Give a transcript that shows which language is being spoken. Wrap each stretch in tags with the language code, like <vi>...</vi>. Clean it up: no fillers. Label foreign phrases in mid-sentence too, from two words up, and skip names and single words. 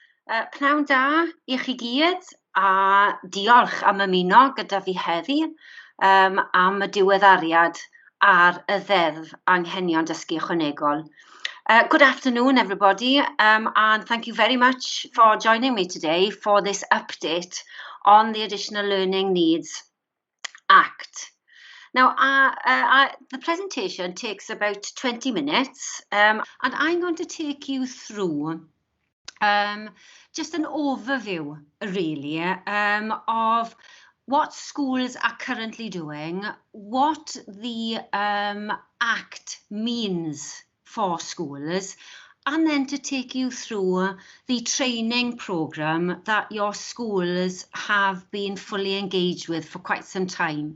<cy>Pnawn da i chi gyd, a diolch am ymuno gyda fi heddi am y diweddariad ar y ddeddf anghenion dysgu ychwanegol.</cy> <en>Good afternoon, everybody, and thank you very much for joining me today for this update on the Additional Learning Needs Act. Now, the presentation takes about 20 minutes, and I'm going to take you through just an overview, really, of what schools are currently doing, what the Act means for schools, and then to take you through the training programme that your schools have been fully engaged with for quite some time.</en>